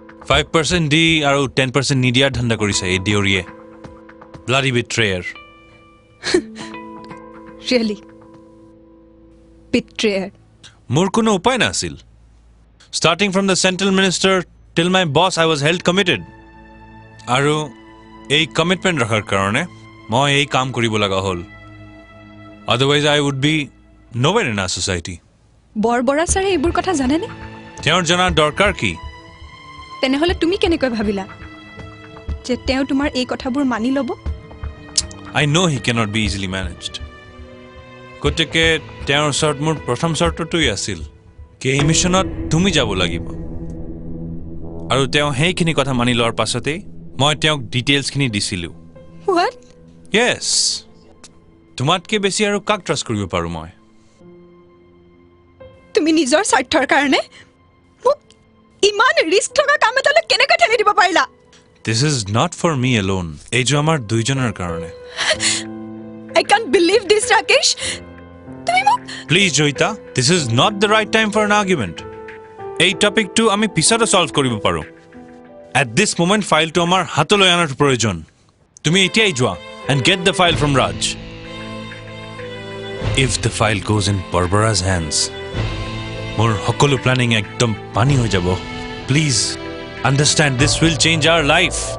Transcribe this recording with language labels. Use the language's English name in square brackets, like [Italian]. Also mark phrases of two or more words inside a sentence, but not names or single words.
[Assamese] 5% দি আৰু 10% নিদিয়াৰ ধান্দা কৰিছে এই দিয়ৰিয়ে [English] bloody betrayer really betrayer [Assamese] মোৰ কোনো উপায় নাছিল [English] starting from the central minister till my boss I was held committed [Assamese] আৰু এই কমিটমেন্ট ৰাখাৰ কাৰণে মই এই কাম কৰিব লগা হ'ল [English] otherwise I would be nowhere in our society [Assamese] বৰবৰা ছাৰে এইবোৰ কথা জানেনে তেওঁৰ জনাৰ দৰকাৰ কি তেনেহলে তুমি কেনেকৈ ভাবিলা যে তেওঁ তোমাৰ এই কথাবোৰ মানি ল'ব [English] I know he cannot be easily managed [Assamese] গতিকে তেওঁৰ ওচৰত মোৰ প্ৰথম চৰ্তটোই আছিল কি এই মিছনত তুমি যাব লাগিব আৰু তেওঁ সেইখিনি কথা মানি লোৱাৰ পাছতে মই তেওঁক ডিটেইলছখিনি দিছিলো [English] what [Assamese] yes তোমাতকে বেছি আৰু কাক ট্ৰাষ্ট কৰিব পাৰো মই তুমি নিজৰ স্বাৰ্থৰ কাৰণে মোক ইমান ৰিস্ক থকা কাম এটালৈ কেনেকৈ ঠেলি দিব পাৰিলা [English] this is not for me alone [Assamese] এই যে আমাৰ দুইজনৰ কাৰণে [English] I can't believe this Rakesh [Assamese] তুমি মোক [English] please জয়িতা this is not the right time for an argument [Assamese] এই টপিকটো আমি পিছতে সলভ কৰিব পাৰো [English] at this moment [Assamese] ফাইলটো আমাৰ হাতলৈ আনাৰ প্ৰয়োজন তুমি এতিয়াই যোৱা [English] and get the file from Raj if the file goes in Barbara's hands [Assamese] মোৰ সকলো প্ল্যানিং একদম পানী হৈ যাব প্লিজ [English] understand this will change our life